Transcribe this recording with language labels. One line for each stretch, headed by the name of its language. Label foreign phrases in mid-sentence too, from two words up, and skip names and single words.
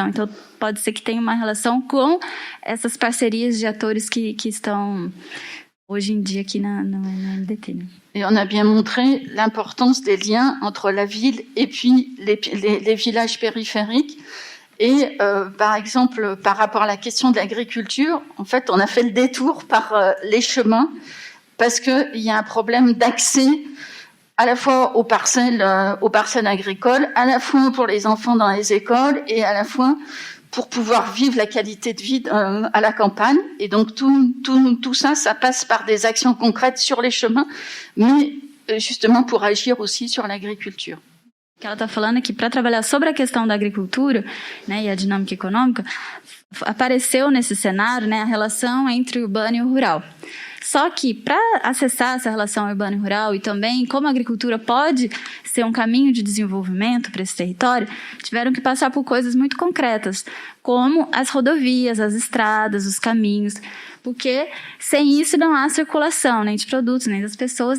Portuguese: Então, pode ser que tenha uma relação com essas parcerias de atores que estão hoje em dia aqui na MDT. Né?
French: Et on a bien montré l'importance des liens entre la ville et puis les villages périphériques. Et par exemple, par rapport à la question de l'agriculture, en fait, on a fait le détour par les chemins parce qu'il y a un problème d'accès à la fois aux parcelles agricoles, à la fois pour les enfants dans les écoles et à la fois pour pouvoir vivre la qualité de vie à la campagne. Et donc tout ça, ça passe par des actions concrètes sur les chemins, mais justement pour agir aussi sur l'agriculture.
Portuguese: O que ela está falando é que para trabalhar sobre a questão da agricultura, né, e a dinâmica econômica, apareceu nesse cenário, né, a relação entre o urbano e o rural. Só que para acessar essa relação urbano e rural e também como a agricultura pode ser um caminho de desenvolvimento para esse território, tiveram que passar por coisas muito concretas, como as rodovias, as estradas, os caminhos, porque sem isso não há circulação nem de produtos, nem das pessoas.